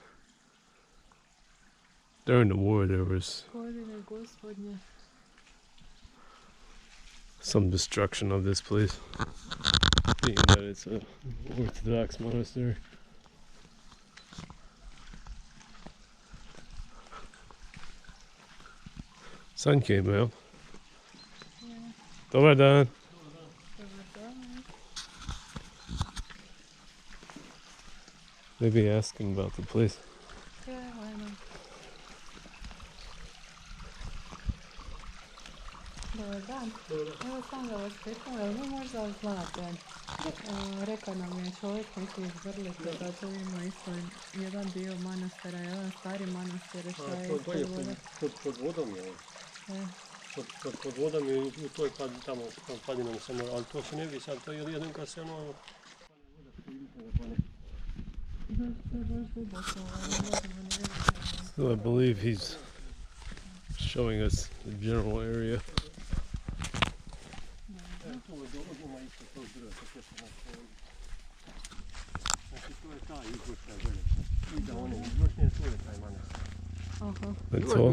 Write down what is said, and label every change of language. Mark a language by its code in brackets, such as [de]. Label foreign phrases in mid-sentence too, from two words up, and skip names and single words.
[en] During the war, there was some destruction of this place, being that it's an Orthodox monastery. Sun came out. [sr] Dobar dan. [en] Maybe ask him about the place. Yeah, why not? [sr] Dobar dan. Evo sam da vas pitam, jel vi možda znate? Rekao nam je čovjek neki iz Vrlike da tu ima isto jedan dio manastira, jedan stari manastir. Šta je To je pod vodom je. Pod vodom je u toj tamo padinom samo, ali to se ne vidi sad, to je jedan kad se ono... [en] So I believe he's showing us the general area. That's all?